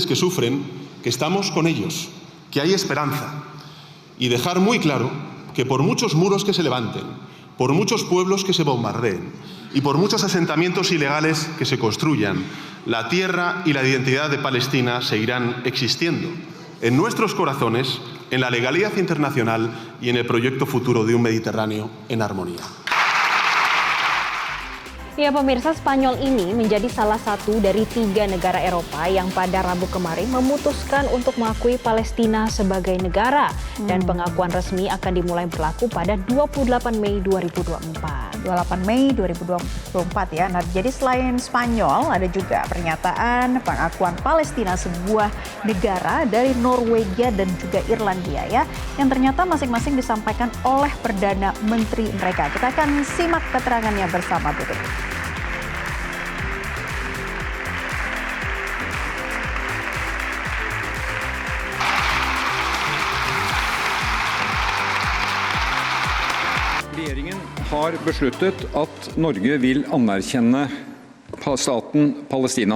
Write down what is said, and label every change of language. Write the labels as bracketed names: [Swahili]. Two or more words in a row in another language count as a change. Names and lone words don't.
[Spanish] que sufren que estamos con ellos, que hay esperanza, y dejar muy claro que por muchos muros que se levanten, por muchos pueblos que se bombardeen y por muchos asentamientos ilegales que se construyan, la tierra y la identidad de Palestina seguirán existiendo en nuestros corazones, en la legalidad internacional y en el proyecto futuro de un Mediterráneo en armonía. [Indonesian] Ya, pemirsa, Spanyol ini menjadi salah satu dari 3 negara Eropa yang pada Rabu kemarin memutuskan untuk mengakui Palestina sebagai negara. Dan pengakuan resmi akan dimulai berlaku pada 28 Mei 2024. 28 Mei 2024 ya. Nah, jadi selain Spanyol ada juga pernyataan pengakuan Palestina sebuah negara dari Norwegia dan juga Irlandia ya, yang ternyata masing-masing disampaikan oleh Perdana Menteri mereka. Kita akan simak keterangannya bersama berikut. [Norwegian] Regjeringen har besluttet at Norge vil anerkjenne staten Palestina.